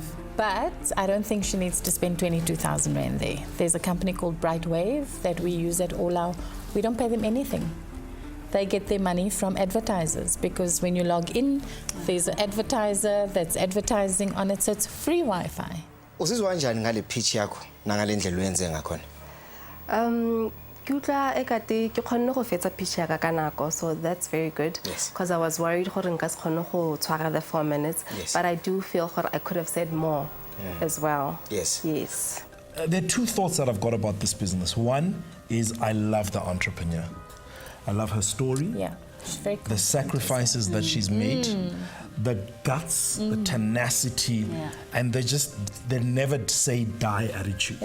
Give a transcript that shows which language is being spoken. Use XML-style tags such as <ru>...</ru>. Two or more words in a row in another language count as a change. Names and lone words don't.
<en>But I don't think she needs to spend 22,000 Rand there. There's a company called Bright Wave that we use at all our. We don't pay them anything. They get their money from advertisers, because when you log in, there's an advertiser that's advertising on it, so it's free Wi-Fi.</en> <zu>Uzizwa kanjani ngale pitch yakho nangale ndlela uyenze ngakhona?</zu> <st>Ke utlwa ekate ke kgonne go fetsa pitch ya ka nako,</st> <en>so that's very good, because I was worried</en> <st>gore nka se kgonne go tshwara</st> <en>the 4 minutes, but I do feel gore I could have said more as well. Yes. There are two thoughts that I've got about this business. One is I love the entrepreneur. I love her story. Yeah, she's very cool. The sacrifices that she's made, the guts, the tenacity, and they never say die attitude.</en>